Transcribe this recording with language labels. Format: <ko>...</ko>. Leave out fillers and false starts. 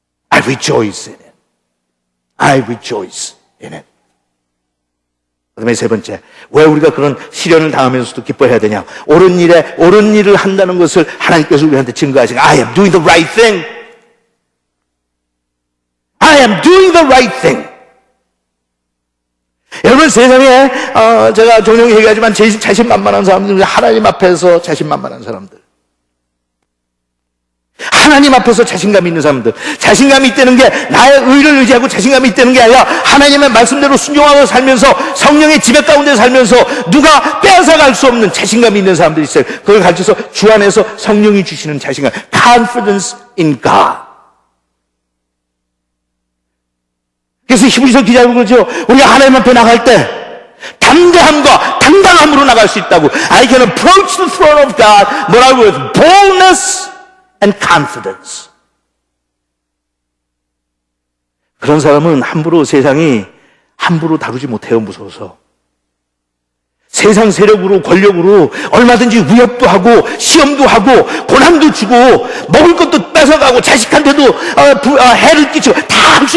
<en>I rejoice in it. I rejoice in it.</en> <ko>그 다음에 세 번째, 왜 우리가 그런 시련을 당하면서도 기뻐해야 되냐? 옳은 일을 한다는 것을 하나님께서 우리한테 증거하시고</ko> <en>I am doing the right thing. I am doing the right thing.</en> <ko>여러분 세상에 제가 종종 얘기하지만 제일 자신만만한 사람들, 하나님 앞에서 자신만만한 사람들, 하나님 앞에서 자신감이 있는 사람들, 자신감이 있다는 게 나의 의를 의지하고 자신감이 있다는 게 아니라 하나님의 말씀대로 순종하고 살면서 성령의 지배 가운데 살면서 누가 빼앗아갈 수 없는 자신감이 있는 사람들이 있어요. 그걸 가르쳐서 주 안에서 성령이 주시는 자신감,</ko> <en>confidence in God.</en> <ko>그래서 히브리서 기자가 그러죠. 우리가 하나님 앞에 나갈 때 담대함과 당당함으로 나갈 수 있다고.</ko> <en>I can approach the throne of God</en> <ko>뭐라고</ko> <en>with boldness and confidence.</en> <ko>그런 사람은 함부로 세상이 함부로 다루지 못해요. 무서워서. 세상 세력으로 권력으로 얼마든지 위협도 하고 시험도 하고 고난도 주고 먹을 것도 뺏어가고 자식한테도 해를 끼치고 다 할 수 있지만 그 사람이 가지고 있는 그 담대함과 당당함은</ko>